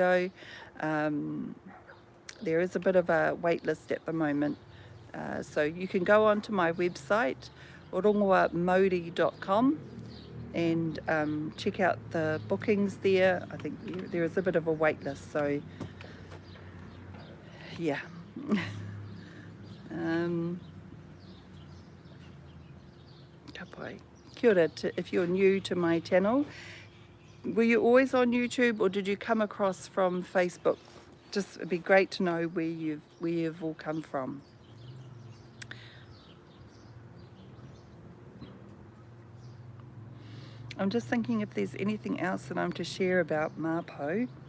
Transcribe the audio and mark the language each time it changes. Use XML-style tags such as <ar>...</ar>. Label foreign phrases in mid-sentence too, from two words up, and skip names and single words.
<en>There is a bit of a wait list at the moment So you can go onto my website, rongoā.com, and check out the bookings there. I think there is a bit of a wait list, so yeah.</en> <mi>Ka pai. Kia ora,</mi> <en>if you're new to my channel. Were you always on YouTube, or did you come across from Facebook? Just, it'd be great to know where you've all come from. I'm just thinking if there's anything else that I'm to share about Māpou.</en>